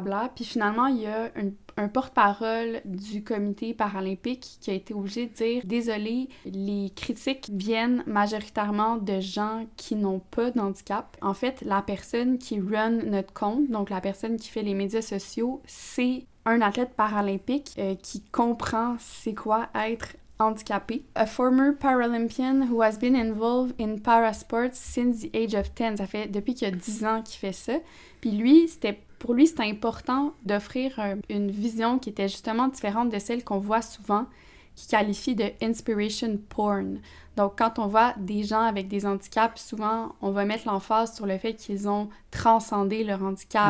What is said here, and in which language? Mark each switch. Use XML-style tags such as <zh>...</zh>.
<fr>Bla, bla. » Puis finalement, il y a un porte-parole du comité paralympique qui a été obligé de dire « Désolé, les critiques viennent majoritairement de gens qui n'ont pas d'handicap. En fait, la personne qui run notre compte, donc la personne qui fait les médias sociaux, c'est un athlète paralympique qui comprend c'est quoi être handicapé.</fr> <en>A former Paralympian who has been involved in parasports since the age of 10.</en> <fr>Ça fait depuis qu'il y a 10 ans qu'il fait ça. Puis lui, pour lui, c'était important d'offrir une vision qui était justement différente de celle qu'on voit souvent, qui qualifie de inspiration porn. Donc, quand on voit des gens avec des handicaps, souvent, on va mettre l'emphase sur le fait qu'ils ont transcendé leur handicap.</fr>